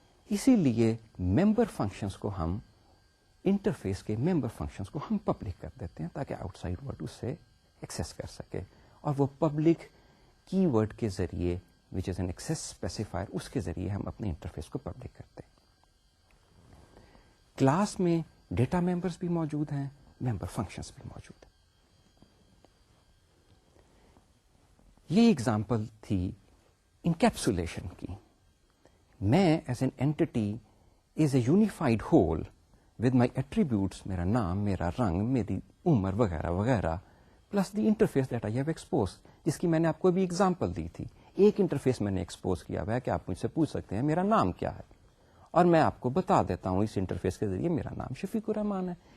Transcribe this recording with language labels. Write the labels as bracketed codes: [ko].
[ur] اسی لیے member functions کو ہم انٹرفیس کے ممبر فنکشنز کو ہم پبلک کر دیتے ہیں تاکہ آؤٹ سائڈ ورلڈ اس سے ایکسیس کر سکے، اور وہ پبلک کی ورڈ کے ذریعے [en] which is an access specifier، [ur] اس کے ذریعے ہم اپنے انٹرفیس کو پبلک کرتے ہیں. کلاس میں ڈیٹا ممبرس بھی موجود ہیں، ممبر فنکشنز بھی موجود ہیں. یہ ایگزامپل تھی انکیپسولیشن کی. [en] میں as an entity is a unified whole with my attributes, [ur] میرا نام، میرا رنگ، میری عمر وغیرہ وغیرہ، [en] plus the interface that I have expose, [ur] جس کی میں نے آپ کو ابھی ایگزامپل دی تھی. ایک انٹرفیس میں نے ایکسپوز کیا ہوا ہے کہ آپ مجھ سے پوچھ سکتے ہیں میرا نام کیا ہے، اور میں آپ کو بتا دیتا ہوں اس انٹرفیس کے ذریعے میرا نام شفیق الرحمان ہے.